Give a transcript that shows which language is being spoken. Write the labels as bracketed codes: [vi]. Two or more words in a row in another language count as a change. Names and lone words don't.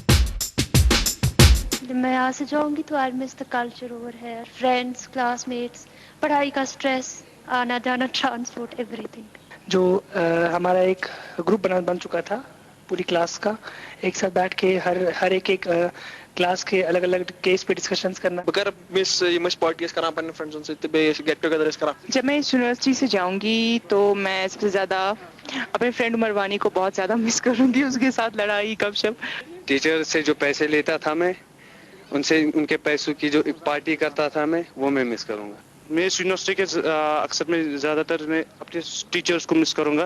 [ur] جب میں یہاں سے جاؤں گی تو [en] I miss the culture over here, friends, class mates, [ur] پڑھائی کا اسٹریس، آنا جانا، ٹرانسپورٹ، [en] every thing. [ur] جو ہمارا ایک گروپ بن چکا تھا پوری کلاس کا، ایک ساتھ بیٹھ کے ہر ایک کلاس کے الگ الگ کیس پہ ڈسکشنز کرنا. [ks] بغیر [en] miss parties [ks] کران پنن فرینڈزن سے بیٚیہِ [en] get together [ks] کران. [ur] جب میں اس یونیورسٹی سے جاؤں گی تو میں سب سے زیادہ اپنے فرینڈ عمر وانی کو بہت زیادہ مس کروں گی. اس کے ساتھ لڑائی، گپ شپ. ٹیچر سے جو پیسے لیتا تھا میں ان سے ان کے پیسوں کی جو پارٹی کرتا تھا میں وہ میں مس کروں گا. میں اس یونیورسٹی کے اکثر میں زیادہ تر میں اپنے ٹیچرز کو مس کروں گا.